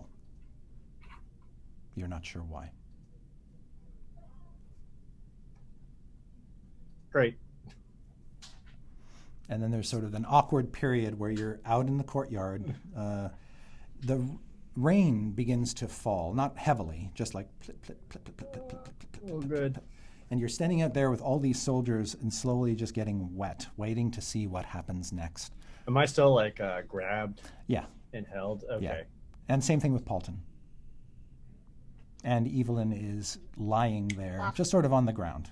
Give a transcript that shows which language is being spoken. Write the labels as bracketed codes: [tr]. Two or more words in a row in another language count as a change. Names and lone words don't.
[en] You're not sure why. Great. And then there's sort of an awkward period where you're out in the courtyard. The rain begins to fall, not heavily, just like plip, plip, plip, plip, plip, plip, plip, plip, plip, Oh, plip, good. plip. And you're standing out there with all these soldiers and slowly just getting wet, waiting to see what happens next. Am I still like grabbed Yeah, and held? Okay. yeah. And same thing with Paulton. And Evelyn is lying there, just sort of on the ground.